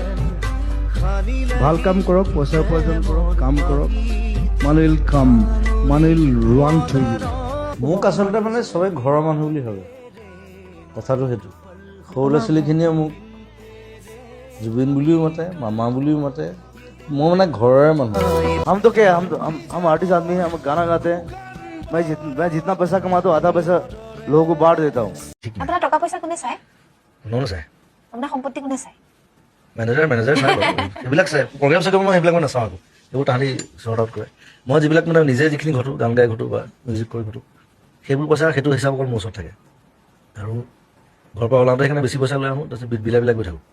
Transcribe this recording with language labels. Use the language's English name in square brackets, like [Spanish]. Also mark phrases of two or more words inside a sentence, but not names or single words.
[Assamese] ভাল কাম কৰক, পইচা উপাৰ্জন কৰক, কাম কৰক, মানুহ [English] will come, [Assamese] মানুহ [English] will run to you. [Assamese] মোক আচলতে মানে চবে ঘৰৰ মানুহ বুলি ভাবে, কথাটো সেইটো। সৰু ল'ৰা ছোৱালীখিনিয়ে মোক জুবিন বুলিও মাতে, মামা বুলিও মাতে। মই মানে ঘৰৰে মানুহ। [Hindi] हम तो क्या हम आर्टिस्ट आदमी हैं, हम गाना गाते हैं। मैं जितना पैसा कमाता हूँ आधा पैसा लोगों को बांट देता हूँ। [Assamese] আপোনাৰ টকা পইচা কোনে চায়? কোনেও নাচায়, আপোনাৰ সম্পত্তি কোনে চায়? মেনেজাৰ চাই বাৰু। সেইবিলাক চাই প্ৰগ্ৰেম চাই মই সেইবিলাক মই নাচাওঁ আকৌ, সেইবোৰ তাহাঁতি [English] sort out [Assamese] কৰে। মই যিবিলাক মানে নিজে যিখিনি ঘটো, গান গাই ঘটো বা মিউজিক কৰি ঘটো, সেইবোৰ পইচা সেইটো হিচাপ অকল মোৰ ওচৰত থাকে। আৰু ঘৰৰ পৰা ওলাওঁতে সেইকাৰণে বেছি পইচা লৈ আহোঁ, তাৰপিছত বিলাক গৈ থাকোঁ।